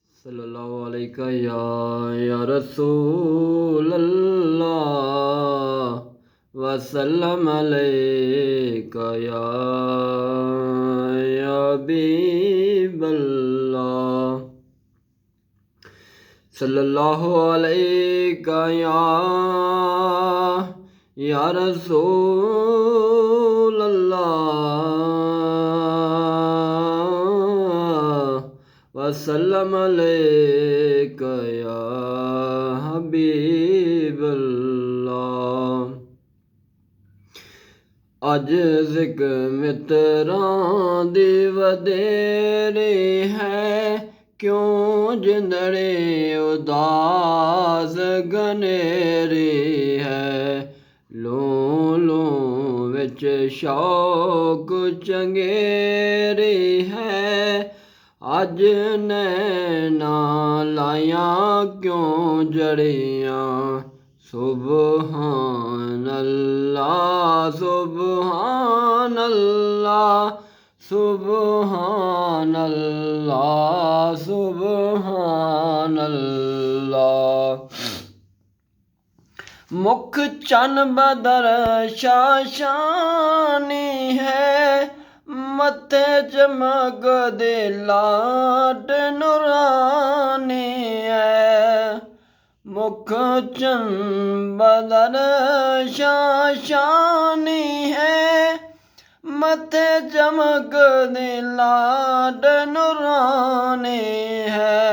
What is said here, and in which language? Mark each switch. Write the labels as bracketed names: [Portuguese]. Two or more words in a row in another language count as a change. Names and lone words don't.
[Arabic] صلى الله عليك يا رسول الله وسلم عليك يا حبيب الله صلى الله عليك يا رسول الله وسلم عليك يا حبيب الله. [Punjabi] اج ذکر متراں دی ودھیری ہے، کیوں جندڑے اداس گھنیری ہے. لوں لوں وچ شوق چنگیری ہے، اج نیناں لائیاں کیوں جھڑیاں. [Arabic] سبحان الله سبحان الله سبحان الله سبحان الله. [Punjabi] مکھ چن بدر شعشانی ہے، متھے چمکدے لاٹ نورانی ہے. مکھ چن بدر شعشانی ہے، متھے چمکدے لاٹ نورانی ہے.